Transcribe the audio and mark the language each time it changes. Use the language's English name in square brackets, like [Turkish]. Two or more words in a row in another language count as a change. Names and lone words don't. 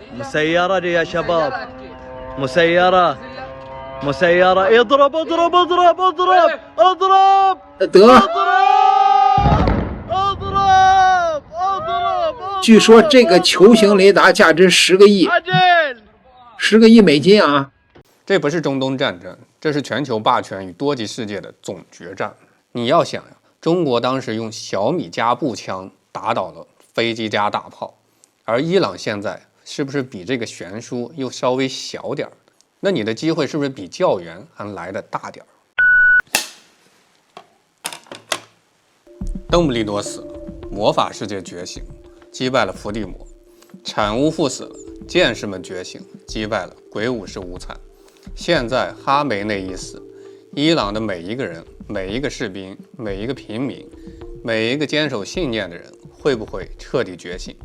[Arabic] مسيرة يا شباب مسيرة اضرب اضرب اضرب اضرب اضرب اضرب [Chinese] 据说这个球形雷达价值10个亿，10个亿美金啊！这不是中东战争，这是全球霸权与多极世界的总决战。你要想呀，中国当时用小米加步枪打倒了飞机加大炮，而伊朗现在是不是比这个悬殊又稍微小点儿？那你的机会是不是比教员还来得大點兒？邓布利多死了，魔法世界覺醒，擊敗了伏地魔；產屋副死了，劍士們覺醒，擊敗了鬼武士無慘。現在哈梅內伊死，伊朗的每一個人、每一個士兵、每一個平民、每一個堅守信念的人，會不會徹底覺醒？